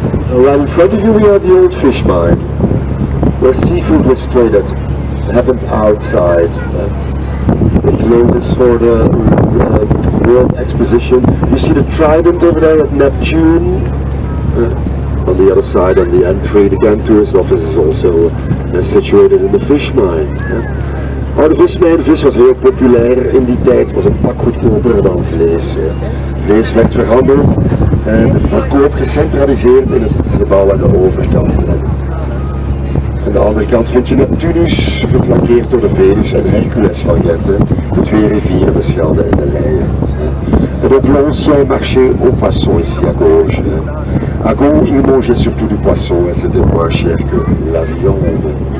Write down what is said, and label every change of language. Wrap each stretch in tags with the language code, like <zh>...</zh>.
<en>Right in front of you we have the old fish mine, where seafood was traded, happened outside. They closed this for the World Exposition. You see the trident over there at Neptune. On the other side, on the entry, the Ghent tourist office is also situated in the fish mine.</en> <nl>De vismijn, vis was heel populair in die tijd, was een pak goedkoper dan vlees. Vlees werd verhandeld en de verkoop gecentraliseerd in het gebouw aan de overkant. Aan de andere kant vind je Neptunus, geflankeerd door de Venus en Hercules van Ghent, de 2 rivieren, de Scheldt en de Leie.</nl> <fr>Et donc l'ancien marché aux poissons ici à gauche. À gauche, ils mangeaient surtout du poisson et c'était moins cher que la viande.</fr>